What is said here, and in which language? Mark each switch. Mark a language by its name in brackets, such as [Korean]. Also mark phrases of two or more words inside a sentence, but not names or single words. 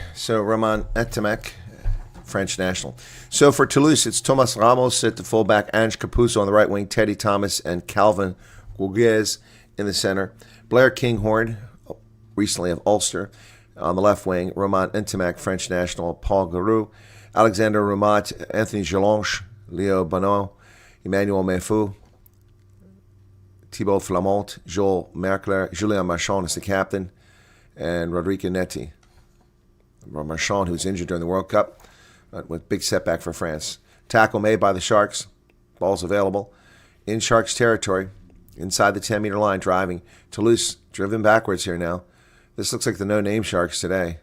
[English] So, Roman Etimek French national. So for Toulouse, it's Thomas Ramos at the fullback, Ange Capuzzo on the right wing, Teddy Thomas and Calvin Guguez in the center. Blair Kinghorn, recently of Ulster, on the left wing. Romain Ntimak, French national. Paul Garou, Alexander Roumat, Anthony Gelange, Leo Bonneau, Emmanuel Menfou, Thibaut Flamont, Joel Merkler, Julien Marchand is the captain, and Rodrigue Netti. Marchand, who's injured during the World Cup, with big setback for France. Tackle made by the Sharks. Ball's available. In Sharks territory, inside the 10-meter line, driving. Toulouse driven backwards here now. This looks like the no-name Sharks today.